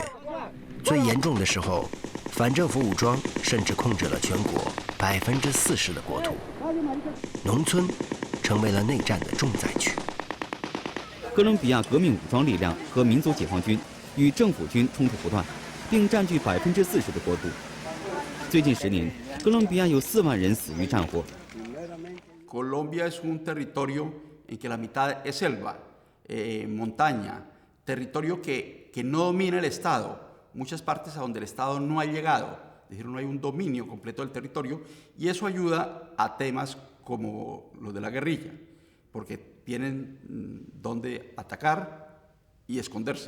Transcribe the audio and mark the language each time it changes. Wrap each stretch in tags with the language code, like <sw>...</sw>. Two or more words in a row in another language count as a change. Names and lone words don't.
<zh>最严重的时候，反政府武装甚至控制了全国40%的国土，农村成为了内战的重灾区。哥伦比亚革命武装力量和民族解放军与政府军冲突不断，并占据40%的国土。最近10年，哥伦比亚有4万人死于战火。</zh> <es>Colombia es un territorio en que la mitad es selva, montaña, territorio que no domina el Estado, muchas partes a donde el Estado no ha llegado, es decir, no hay un dominio completo del territorio, y eso ayuda a temas como los de la guerrilla, porque tienen donde atacar y esconderse.</es>